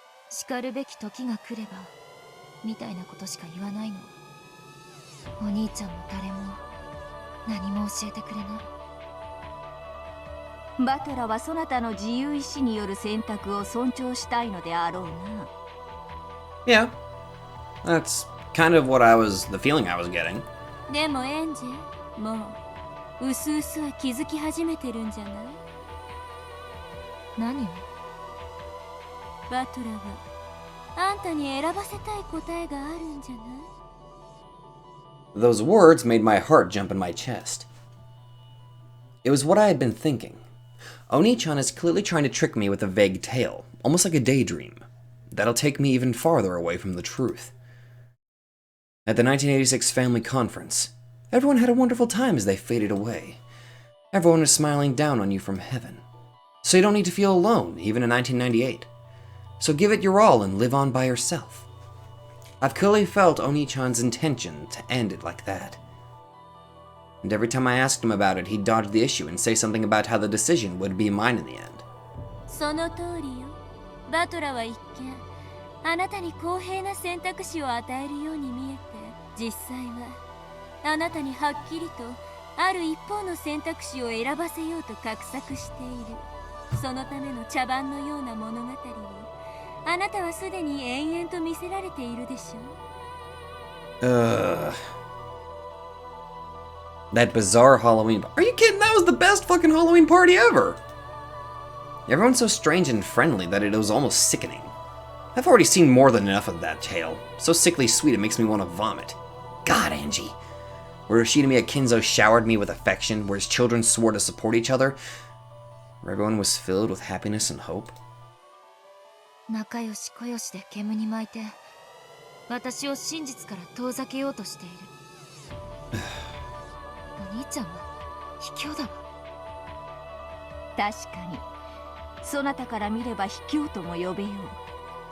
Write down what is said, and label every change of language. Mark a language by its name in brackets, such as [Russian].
[Japanese] 叱るべき時が来ればみたいなことしか言わないの。お兄ちゃんも誰も何も教えてくれない。バトラはそなたの自由意志による選択を尊重したいのであろうな。 [English] Yeah, that's kind of the feeling I was getting. [Japanese] でもエンジェ、もううすうすは気づき始めてるんじゃない？何を？バトラはあんたに選ばせたい答えがあるんじゃない？ [English] Those words made my heart jump in my chest. It was what I had been thinking. Oni-chan is clearly trying to trick me with a vague tale, almost like a daydream. That'll take me even farther away from the truth. At the 1986 family conference, everyone had a wonderful time as they faded away. Everyone was smiling down on you from heaven. So you don't need to feel alone, even in 1998. So give it your all and live on by yourself. I've clearly felt Oni-chan's intention to end it like that. And every time I asked him about it, he'd dodge the issue and say something about how the decision would be mine in the end. [Japanese] その通りよ。バトラは一見あなたに公平な選択肢を与えるように見えて、実際はあなたにはっきりとある一方の選択肢を選ばせようと画策している。そのための茶番のような物語をあなたはすでに延々と見せられているでしょう。 [English] That bizarre Halloween. Are you kidding? That was the best fucking Halloween party ever! Everyone's so strange and friendly that it was almost sickening. I've already seen more than enough of that tale. So sickly sweet it makes me want to vomit. God, Angie. Where Yoshida Kinzo showered me with affection, where his children swore to support each other, where everyone was filled with happiness and hope. [Japanese] 仲良し小良しで煙に巻いて、私を真実から遠ざけようとしている。お兄ちゃんは卑怯だわ。確かに、そなたから見れば卑怯とも呼べよう。